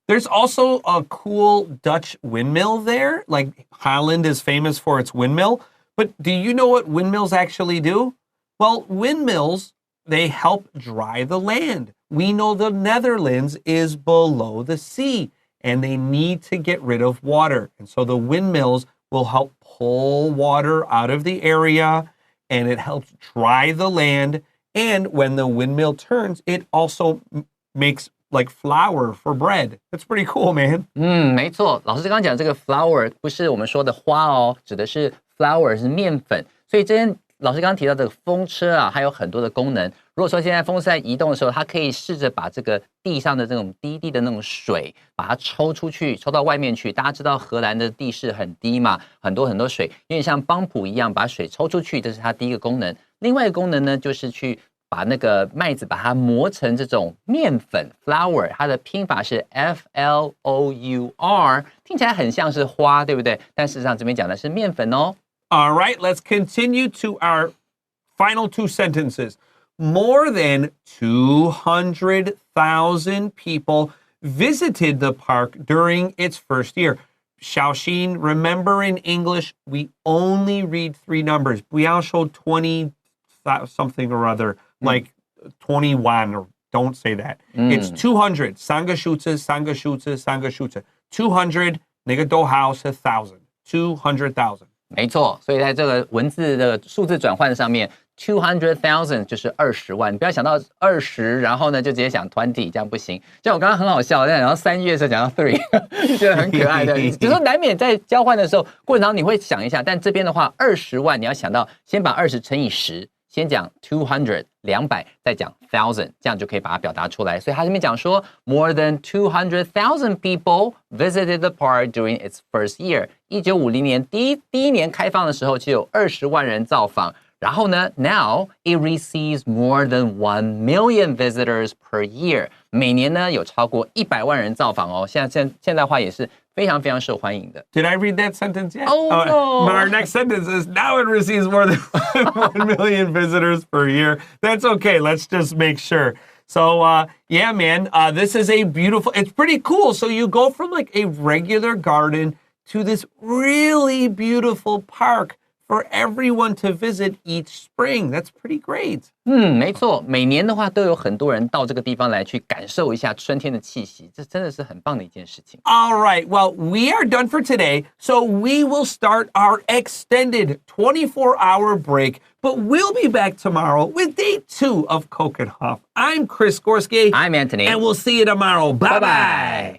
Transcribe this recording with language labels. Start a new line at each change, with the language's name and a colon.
English: There's also a cool Dutch windmill there. Like Holland is famous for its windmill. But do you know what windmills actually do? Well, windmills, they help dry the land. We know the Netherlands is below the sea and they need to get rid of water. And so the windmills will help pull water out of the area and it helps dry the land. And when the windmill turns, it also makes like flour for bread. That's pretty cool, man.
Chinese: 没错，老师刚刚讲这个 flour 不是我们说的花哦，指的是 flour 是面粉。所以这边老师刚刚提到这个风车啊，它有很多的功能。如果说现在风车在移动的时候，它可以试着把这个地上的这种低地的那种水，把它抽出去，抽到外面去。大家知道荷兰的地势很低嘛，很多水，有点像帮浦一样，把水抽出去，这是它第一个功能。另外一个功能呢，就是去把那个麦子把它磨成这种面粉 flour， 它的拼法是 Flour， 听起来很像是花，对不对？但事实上这边讲的是面粉哦。
English: All right, let's continue to our final two sentences. More than 200,000 people visited the park during its first year. Xiaoxin, remember in English, we only read 3 numbers.
Chinese: 不要说
English: 20 something or other, like 21, or don't say that. It's 200.
Chinese: 3个数字3个数字3个数字 200, 那个逗号是 1,000.
English: 200,000.
Chinese: 没错，所以在这个文字的数字转换上面 200,000 就是20万，你不要想到20，然后呢就直接想20，这样不行。像我刚刚很好笑，讲到3月的时候讲到3，就觉得很可爱的。只是说难免在交换的时候过程当中你会想一下，但这边的话20万，你要想到先把20乘以10，先讲200，再讲 1,000， 这样就可以把它表达出来。所以他这边讲说 ，
English: More than 200,000 people visited the park during its first year。
Chinese: 1950年第一年开放的时候，就有20万人造访。然后呢 ，
English: Now it receives more than 1 million visitors per year。
Chinese: 每年呢有超过100万人造访哦。现代化也是非常非常受欢迎的。
English: Did I read that sentence yet? Oh, no. Our next sentence is, now it receives more than 1 million visitors per year. That's okay. Let's just make sure. So, yeah, man, this is a beautiful, it's pretty cool. So you go from like a regular garden to this really beautiful park for everyone to visit each spring. That's pretty great.
Chinese: 没错，每年的话都有很多人到这个地方来去感受一下春天的气息，这真的是很棒的一件事情。
English: All right, well, we are done for today, so we will start our extended 24-hour break, but we'll be back tomorrow with day 2 of Keukenhof. I'm Chris Gorski. I'm Antony. And we'll see you tomorrow. Bye-bye.